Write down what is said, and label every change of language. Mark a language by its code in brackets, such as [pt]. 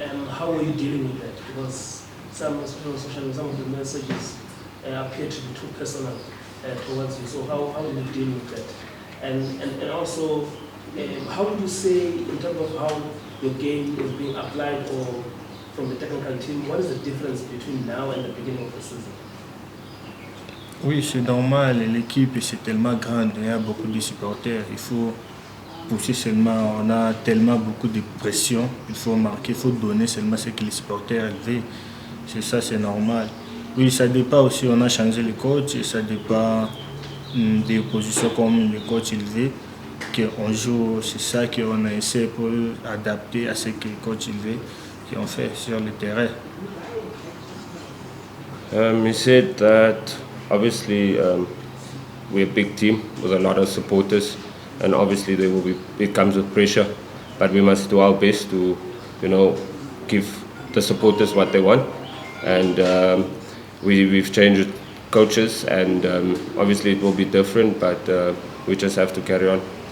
[en] How were you dealing with that? Because some of the messages appear to be too personal towards you. So how do you deal with that? And also, how would you say, in terms of how your game is being applied or from the technical team, what is the difference between now and the beginning of the season? [fr] Oui, c'est normal. L'équipe, c'est tellement grande. Il y a beaucoup de supporters. Il faut pousser seulement. On a tellement beaucoup de pression. Il faut marquer, il faut donner seulement ce que les supporters veulent. C'est ça, c'est normal. Oui, ça dépend aussi. On a changé le coach et ça dépend des positions comme le coach il veut. Qu'on joue, c'est ça qu'on a essayé pour adapter à ce que le coach il veut, qu'on fait sur le terrain. [en] He said that obviously we're a big team with a lot of supporters, and obviously it comes with pressure, but we must do our best to, give the supporters what they want, and we've changed coaches, and obviously it will be different, but we just have to carry on.